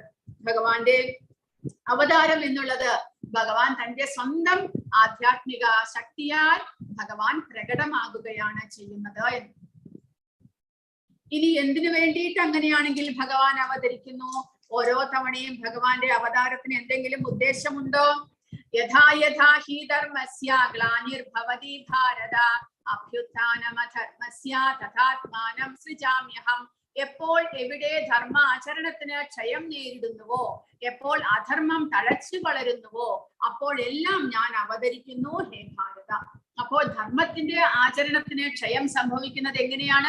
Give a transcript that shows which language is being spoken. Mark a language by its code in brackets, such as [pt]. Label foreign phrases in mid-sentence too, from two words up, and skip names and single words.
[ml] ഭഗവാന്റെ അവതാരം എന്നുള്ളത് ഭഗവാൻ തന്റെ സ്വന്തം ആധ്യാത്മിക ശക്തിയാൽ ഭഗവാൻ പ്രകടമാകുകയാണ് ചെയ്യുന്നത്. ഇനി എന്തിനു വേണ്ടിയിട്ട് അങ്ങനെയാണെങ്കിൽ ഭഗവാൻ അവതരിക്കുന്നു? ഓരോ തവണയും ഭഗവാന്റെ അവതാരത്തിന് എന്തെങ്കിലും ഉദ്ദേശമുണ്ടോ? [sa] യഥാ യഥാ ഹി ധർമ്മസ്യ ഗ്ലാനിർഭവതി ഭാരത അഭ്യുത്ഥാനമധർമ്മസ്യ തഥാത്മാനം സൃജാമ്യഹം. [ml] എപ്പോൾ എവിടെ ധർമാചരണത്തിന് ക്ഷയം നേരിടുന്നുവോ, എപ്പോൾ അധർമ്മം തഴച്ചു വളരുന്നുവോ, അപ്പോഴെല്ലാം ഞാൻ അവതരിക്കുന്നു ഹേ ഭാരത. അപ്പോൾ ധർമ്മത്തിന്റെ ആചരണത്തിന് ക്ഷയം സംഭവിക്കുന്നത് എങ്ങനെയാണ്?